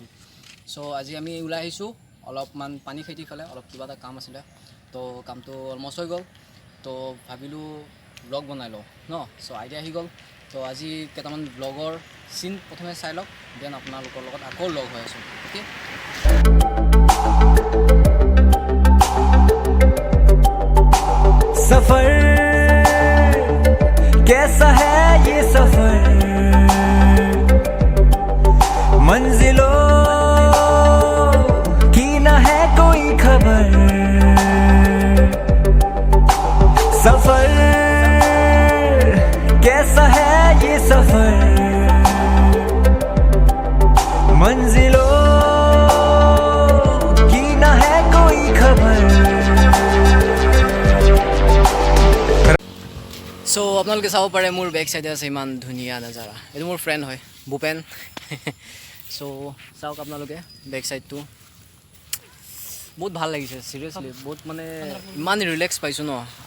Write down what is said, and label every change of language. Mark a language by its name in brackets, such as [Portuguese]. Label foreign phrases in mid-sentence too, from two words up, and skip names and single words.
[Assamese] সো আজি আমি ওলাই আহিছোঁ অলপমান পানী খেতি ফালে, অলপ কিবা এটা কাম আছিলে। তো কামটো অলমষ্ট হৈ গ'ল, তো ভাবিলোঁ ব্লগ বনাই লওঁ ন। সো আইডিয়া আহি গ'ল। তো আজি কেইটামান ব্লগৰ চিন প্ৰথমে চাই লওক, দেন আপোনালোকৰ লগত আকৌ লগ হৈ আছোঁ। অ'কে, [Hindi] सफर कैसा है ये सफर, मंजिलों की न है कोई खबर। सफर कैसा है ये सफर, मंजिलों की न है कोई खबर। [Assamese] সো আপোনালোকে চাব পাৰে মোৰ [English] back side [Assamese] আছে ইমান ধুনীয়া নজাৰা। এইটো মোৰ ফ্ৰেণ্ড হয় ভূপেন। সো চাওক আপোনালোকে [English] back side [Assamese] বহুত ভাল লাগিছে, চিৰিয়াছলি বহুত মানে ইমান ৰিলেক্স পাইছোঁ ন।